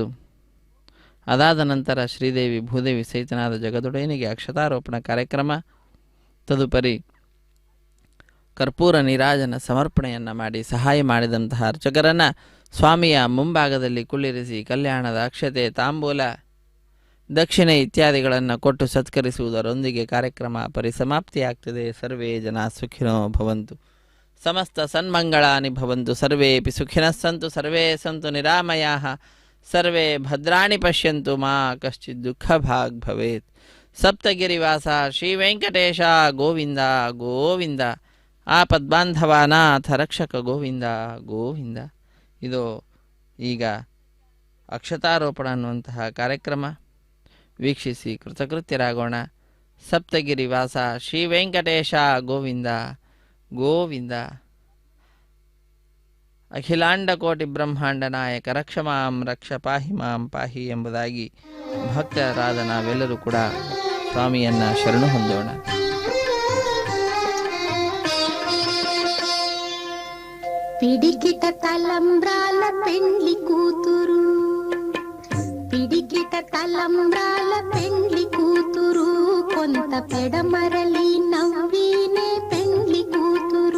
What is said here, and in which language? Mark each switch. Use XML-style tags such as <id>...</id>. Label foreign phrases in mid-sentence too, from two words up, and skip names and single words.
<kn>ಅದಾದ ನಂತರ ಶ್ರೀದೇವಿ ಭೂದೇವಿ ಸಹಿತನಾದ ಜಗದೊಡೆಯನಿಗೆ ಅಕ್ಷತಾರೋಪಣ ಕಾರ್ಯಕ್ರಮ, ತದುಪರಿ ಕರ್ಪೂರ ನೀರಾಜನ ಸಮರ್ಪಣೆಯನ್ನು ಮಾಡಿ ಸಹಾಯ ಮಾಡಿದಂತಹ ಅರ್ಚಕರನ್ನು ಸ್ವಾಮಿಯ ಮುಂಭಾಗದಲ್ಲಿ ಕುಳ್ಳಿರಿಸಿ ಕಲ್ಯಾಣದ ಅಕ್ಷತೆ, ತಾಂಬೂಲ, ದಕ್ಷಿಣೆ ಇತ್ಯಾದಿಗಳನ್ನು ಕೊಟ್ಟು ಸತ್ಕರಿಸುವುದರೊಂದಿಗೆ ಕಾರ್ಯಕ್ರಮ ಪರಿಸಮಾಪ್ತಿಯಾಗ್ತದೆ.</kn> <sa>ಸರ್ವೇ ಜನ ಸುಖಿನೋ ಭವಂತು, ಸಮಸ್ತ ಸನ್ಮಂಗಳಾನಿ ಭವಂತು, ಸರ್ವೇಪಿ ಸುಖಿನಃ ಸಂತು, ಸರ್ವೇ ಸಂತು ನಿರಾಮಯಾಃ, ಸರ್ವೇ ಭದ್ರಾಣಿ ಪಶ್ಯಂತು, ಮಾ ಕಶ್ಚಿತ್ ದುಃಖ ಭಾಗ್ ಭವೇತ್. ಸಪ್ತಗಿರಿವಾಸ ಶ್ರೀ ವೆಂಕಟೇಶ ಗೋವಿಂದ ಗೋವಿಂದ. ಆಪದ್ಬಾಂಧವಾನಾಥ ರಕ್ಷಕ ಗೋವಿಂದ ಗೋವಿಂದ.</sa> <kn>ಇದು ಈಗ ಅಕ್ಷತಾರೋಪಣ ಅನ್ನುವಂತಹ ಕಾರ್ಯಕ್ರಮ ವೀಕ್ಷಿಸಿ ಕೃತಕೃತ್ಯರಾಗೋಣ.</kn> <sa>ಸಪ್ತಗಿರಿವಾಸ ಶ್ರೀ ವೆಂಕಟೇಶ ಗೋವಿಂದ ಗೋವಿಂದ. ಅಖಿಲಾಂಡ ಕೋಟಿ ಬ್ರಹ್ಮಾಂಡ ನಾಯಕ ರಕ್ಷ ಮಾಂ ರಕ್ಷ ಪಾಹಿ ಮಾಂ ಪಾಹಿ</sa> <kn>ಎಂಬುದಾಗಿ ಭಕ್ತರಾದ ನಾವೆಲ್ಲರೂ ಕೂಡ ಸ್ವಾಮಿಯನ್ನು ಶರಣು ಹೊಂದೋಣ.</kn> <te>పిడికిట తలంబ్రాల పెండ్లి కూతురు, పిడికిట తలంబ్రాల పెండ్లి కూతురు, కొంత పెడమరలి నవ్వినే పెండ్లి కూతురు.</te>